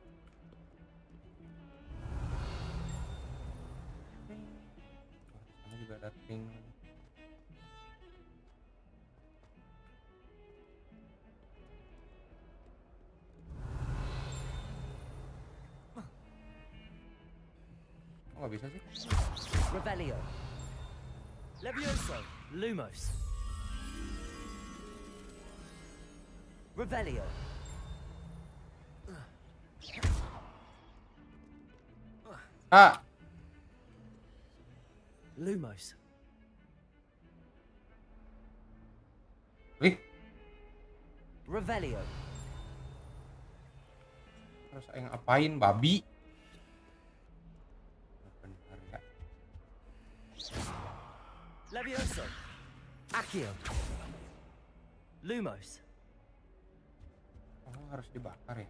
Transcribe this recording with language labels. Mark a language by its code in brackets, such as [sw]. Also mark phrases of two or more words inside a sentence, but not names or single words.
[id] Sana juga ada ping. Oh, nggak bisa sih? Revelio. Levioso. Lumos. Revelio. Ah. Lumos. Wih, Revelio. terus aing apain, babi? Benar ya. Levioso. Accio. Lumos. Oh, harus dibakar ya?